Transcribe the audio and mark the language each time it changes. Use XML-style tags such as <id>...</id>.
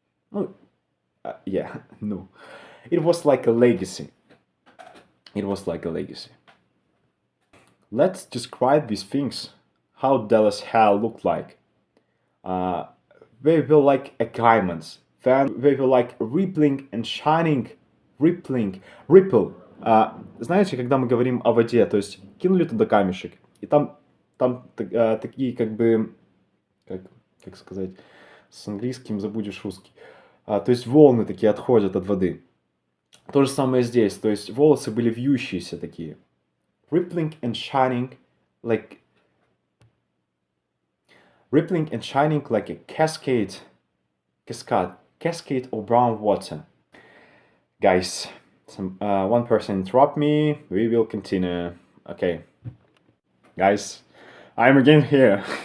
<en>No, yeah, no. It was like a legacy. It was like a legacy. Let's describe these things. How Dallas hair looked like. Uh, they were like a diamonds. Then they were like rippling and shining, ripple.</en> <ru>Знаете, когда мы говорим о воде, то есть кинули туда камешек, и там такие как бы, как, как сказать, с английским забудешь русский. То есть волны такие отходят от воды. То же самое здесь, то есть волосы были вьющиеся такие.</ru> <en>Rippling and shining like a cascade of brown water. Guys, one person interrupt me. We will continue. Okay, guys, I'm again here.</en>